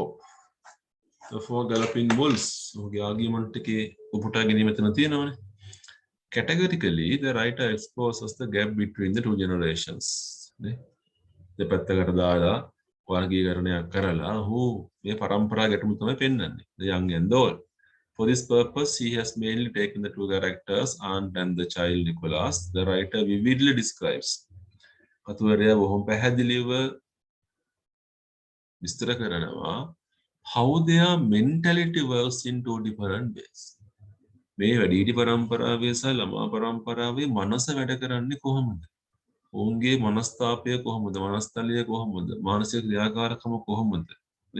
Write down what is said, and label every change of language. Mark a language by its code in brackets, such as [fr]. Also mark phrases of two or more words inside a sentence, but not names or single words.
[en] The four galloping bulls. [si] ඔහුගේ argument එකේ උපුටා ගැනීම එතන තියෙනවනේ. [en] Categorically, the writer exposes the gap between the two generations. [si] නේ? දෙපැත්තකට දාලා වර්ගීකරණයක් කරලා ඔහු මේ පරම්පරා ගැටුම තමයි පෙන්වන්නේ. [en] The young and the old. For this purpose, he has mainly taken the two characters, aunt and the child Nicholas. The writer vividly describes [si] කතුවරයා බොහොම පැහැදිලිව විස්තර කරනවා [en] how their mentality works in two different ways. [si] මේ වැඩිහිටි පරම්පරාවේ සහ ළමා පරම්පරාවේ මනස වැඩ කරන්නේ කොහොමද? ඔවුන්ගේ මනස්ථාපය කොහොමද? මනස්තලය කොහොමද? මානසික ක්‍රියාකාරකම කොහොමද? නේ?